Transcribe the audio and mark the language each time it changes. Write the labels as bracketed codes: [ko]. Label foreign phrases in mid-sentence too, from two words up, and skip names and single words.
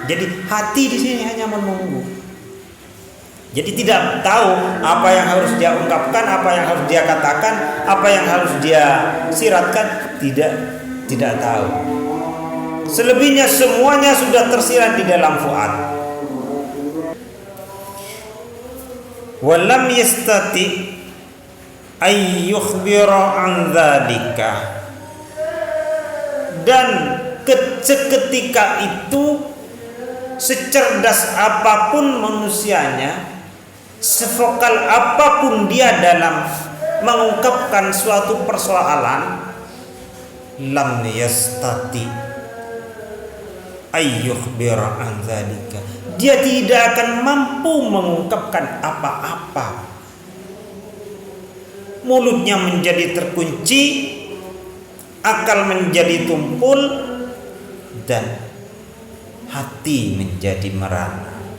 [id] Jadi hati di sini hanya menunggu. Jadi tidak tahu apa yang harus dia ungkapkan, apa yang harus dia katakan, apa yang harus dia siratkan, tidak tahu. Selebihnya semuanya sudah tersirat di dalam fuad. [ar] ولم يستطع أن يخبر عن ذلك. [id] Dan seketika itu secerdas apapun manusianya, sevokal apapun dia dalam mengungkapkan suatu persoalan, [ar] لم يستطع أن يخبر عن ذلك. [id] Dia tidak akan mampu mengungkapkan apa-apa. Mulutnya menjadi terkunci, akal menjadi tumpul, dan hati menjadi merana.